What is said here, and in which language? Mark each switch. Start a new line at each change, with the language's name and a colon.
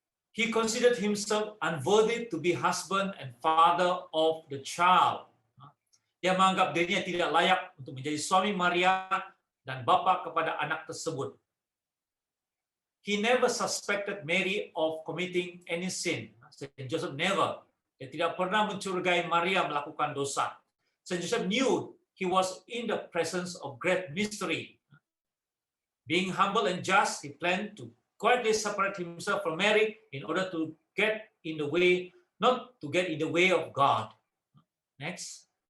English: He considered himself unworthy to be husband and father of the child.
Malay: Dia menganggap dirinya tidak layak untuk menjadi suami Maria dan bapa kepada anak tersebut.
English: He never suspected Mary of committing any sin. Saint Joseph never.
Malay: Dia tidak pernah mencurigai Maria melakukan dosa.
English: Saint Joseph knew he was in the presence of great mystery. Being humble and just, he planned to quietly separate himself from Mary in order to get in the way, not to get in the way of God. Next.